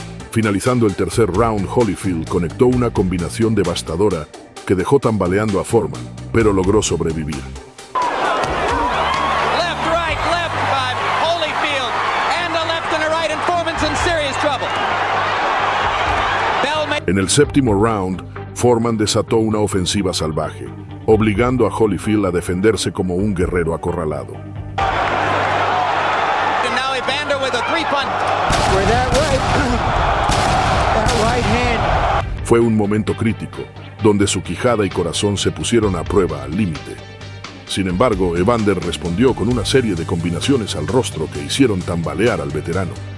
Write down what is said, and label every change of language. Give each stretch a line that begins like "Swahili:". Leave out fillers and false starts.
Spanish: Finalizando el tercer round, Holyfield conectó una combinación devastadora que dejó tambaleando a Foreman, pero logró sobrevivir.
English: Left, right, left by Holyfield. And a left and a right, and Foreman's in serious trouble.
Spanish: En el séptimo round, Foreman desató una ofensiva salvaje, obligando a Holyfield a defenderse como un guerrero acorralado.
English: And now Evander with a 3-punch.
Spanish: Fue un momento crítico, donde su quijada y corazón se pusieron a prueba al límite. Sin embargo, Evander respondió con una serie de combinaciones al rostro que hicieron tambalear al veterano.